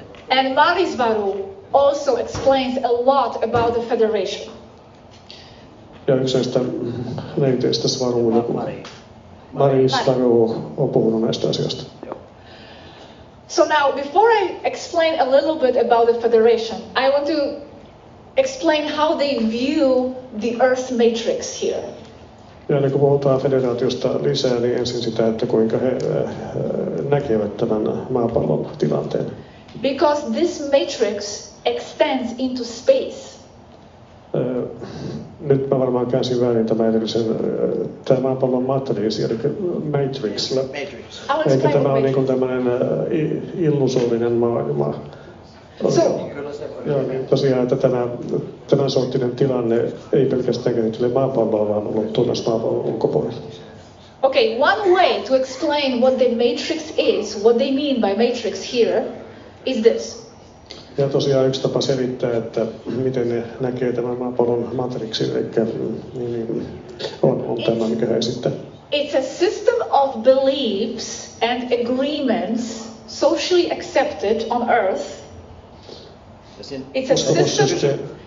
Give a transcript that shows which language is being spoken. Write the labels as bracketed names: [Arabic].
[English] And Marisvaru also explains a lot about the federation. [Finnish] Ja yksi näistä neiteistä Svaru, Marisvaru on puhunut näistä asioista. [English] So now, before I explain a little bit about the Federation, I want to explain how they view the Earth matrix here. [Finnish] Ja kun puhutaan federaatiosta lisää, niin ensin sitä, että kuinka he näkevät tämän maapallon tilanteen. [English] Because this matrix extends into space. [Finnish] Nyt mä varmaan käänsin väärin tämän edellisen, tämä maapallon matriisi, eli matrix. Eli tämä on niin kuin tämmöinen illusorinen maailma. Joo, niin tosiaan, että tämän sorttinen tilanne ei pelkästään käsittele maapalloa, vaan ulottuu myös maapallon ulkopuolella. [English] Okay, one way to explain what the matrix is, what they mean by matrix here, is this. [Finnish] Ja tosiaan yksi tapa selittää, että miten ne näkee tämän maapallon matrixin, eli niin, on tämä, mikä he esittää. [English] It's a system of beliefs and agreements socially accepted on Earth. It's a system.